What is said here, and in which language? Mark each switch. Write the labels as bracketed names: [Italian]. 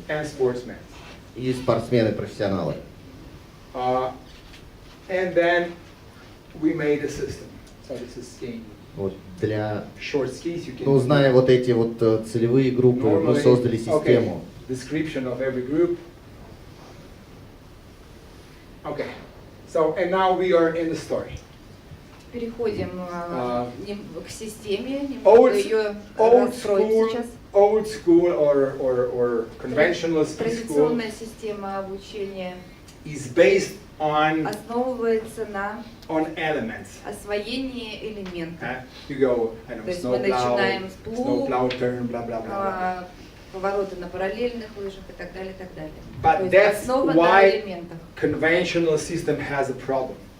[English] And sportsmen. [Russian] И спортсмены, профессионалы. [English] And then we made a system. So this is skiing. [Russian] Вот для, [English] short skis, you can [Russian] ну, зная вот эти вот целевые группы, мы создали систему. [English] Okay. Description of every group. Okay. So, and now we are in the story. [Russian] Переходим к системе, немного ее раскроем сейчас. [English] Old school or conventional ski school. [Russian] Традиционная система обучения [English] is based on [Russian] основывается на [English] elements. [Russian] освоении элементов. [English] You go, I know, [Russian] То есть мы начинаем с плуг, [English] turn, blah blah blah. [Russian] повороты на параллельных лыжах и так далее, и так далее. [English] But that's why conventional system has a problem.